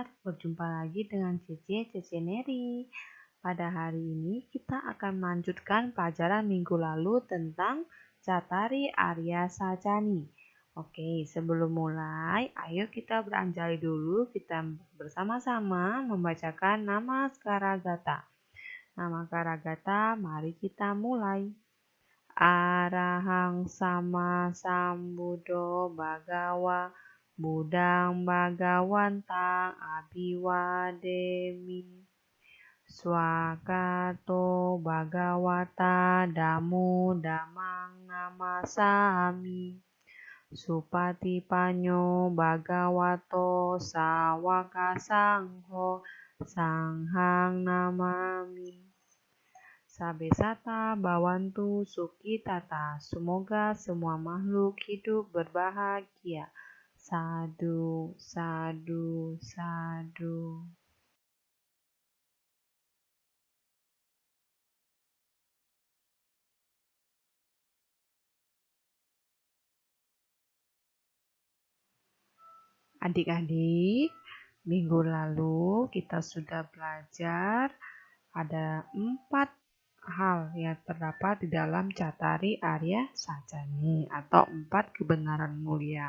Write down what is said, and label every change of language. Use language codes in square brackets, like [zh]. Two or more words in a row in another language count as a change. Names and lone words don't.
[id] Berjumpa lagi dengan Cece Neri. Pada hari ini kita akan melanjutkan pelajaran minggu lalu tentang [pi] Cattari Arya Sacani. [id] Oke, sebelum mulai, ayo kita beranjali dulu. Kita bersama-sama membacakan nama Karagata. Nama Karagata, mari kita mulai. [pi] Arahang sama sambuddho bhagawa Buddhang bhagawantang abhiwademi Swakato bhagawata damo dhammang namasami Supatipanyo bhagavato sawaka sangho sanghang namami Sabesata Bawantu Sukitata. [id] Semoga semua makhluk hidup berbahagia. [pi] Sadu, sadu, sadu. [id] Adik-adik, minggu lalu kita sudah belajar ada 4 hal yang terdapat di dalam [pi] Cattari Arya Sacani [id] atau 4 kebenaran mulia.